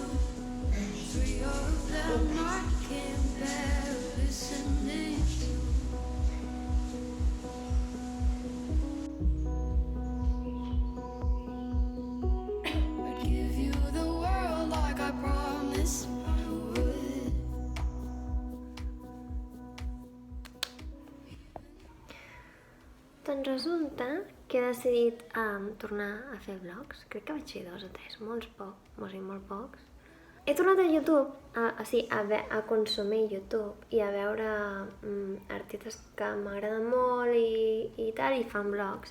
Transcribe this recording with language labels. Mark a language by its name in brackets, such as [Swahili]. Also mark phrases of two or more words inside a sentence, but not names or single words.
[English] 3 of them I can't bear listening to. I'd give you the world like I promised I would. [Catalan] Doncs resulta que he decidit tornar a fer vlogs. Crec que vaig fer 2 o 3, molt pocs. He tornat a YouTube, a consumir YouTube i a veure artistes que m'agraden molt i tal, i fan vlogs.